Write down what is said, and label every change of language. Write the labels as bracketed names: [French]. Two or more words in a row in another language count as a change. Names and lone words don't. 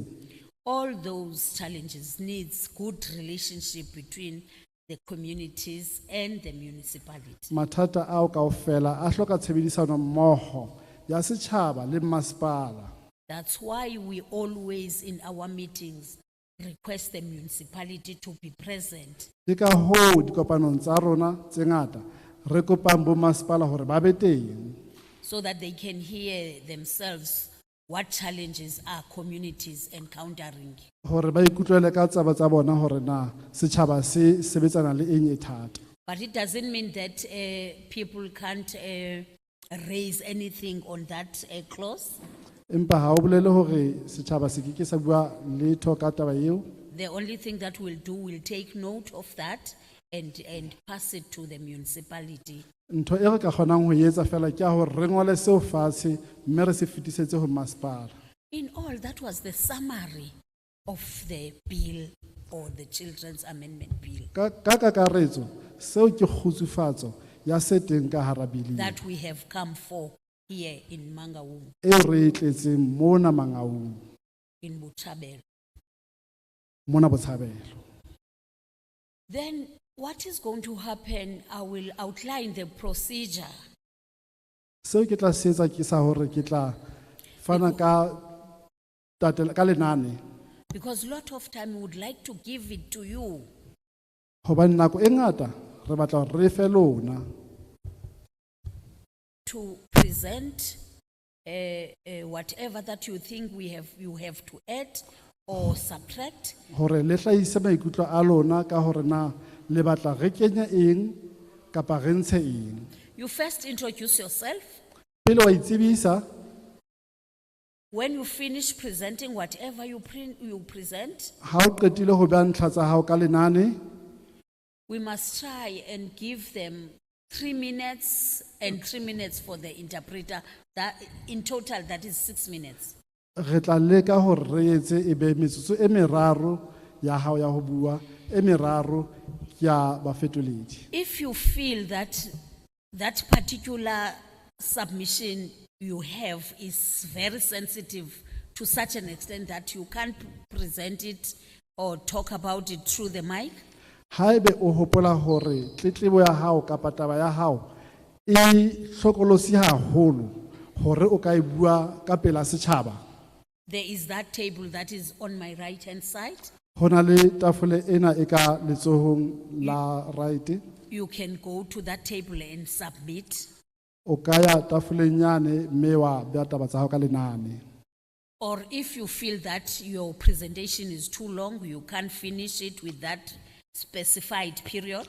[English] All those challenges needs good relationship between the communities and the municipality. [Southern Sotho] Mathata ao kaofela a hloka tshebedisano mmoho ya setjhaba le masepala. [English] That's why we always in our meetings request the municipality to be present. [Southern Sotho] Ke ka hoo dikopanong tsa rona tse ngata re kopang bo masepala hore ba be teng [English] So that they can hear themselves what challenges are communities encountering. [Southern Sotho] hore ba ikutlwele ka tsaba tsa bona hore na setjhaba se sebetsana le eng e thata. [English] But it doesn't mean that people can't raise anything on that clause. [Southern Sotho] Empa ha o bolele hore setjhaba se ke sa bua letho ka taba eo. [English] The only thing that we'll do, we'll take note of that and pass it to the municipality. [Southern Sotho] Ntho e re ka kgonang ho etsa fela ke ya hore re ngole seo fatshe mme re se fetisetse ho masepala. [English] In all, that was the summary of the bill or the Children's Amendment Bill [Southern Sotho] Ka kakaretso seo ke kgutsufatso ya se teng ka hara bili [English] that we have come for here in Mangaung, [Southern Sotho] e re e tletseng mona Mangaung [English] in Botshabelo. [Southern Sotho] mona Botshabelo. [English] Then what is going to happen, I will outline the procedure. [Southern Sotho] Seo ke tla se etsa ke sa hore ke tla fana ka lenane [English] Because a lot of time we would like to give it to you. [Southern Sotho] hobane nako e ngata re batla hore re fe lona [English] To present whatever that you think you have to add or subtract. [Southern Sotho] hore le hlahise maikutlo a lona ka hore na le batla re kenye eng kapa re ntshe eng. [English] You first introduce yourself. [Southern Sotho] Pele wa itsebisa [English] When you finish presenting whatever you present, [Southern Sotho] ha o qetile ho beha ntlha tsa hao ka lenane [English] we must try and give them 3 minutes and 3 minutes for the interpreter. That in total, that is 6 minutes. [Southern Sotho] re tla leka hore re etse e be metsotso e meraro ya hao ya ho bua e meraro ya bafetoledi. [English] If you feel that that particular submission you have is very sensitive to such an extent that you can't present it or talk about it through the mic, [Southern Sotho] Haebe o hopola hore tletlebo ya hao kapa taba ya hao e hlokolosi haholo hore o ka e bua ka pela setjhaba, [English] there is that table that is on my right hand side. [Southern Sotho] hona le tafole ena e ka letsohong la right. [English] You can go to that table and submit. [Southern Sotho] O ka ya tafoleng yane mme wa beha taba tsa hao ka lenane. [English] Or if you feel that your presentation is too long, you can't finish it with that specified period,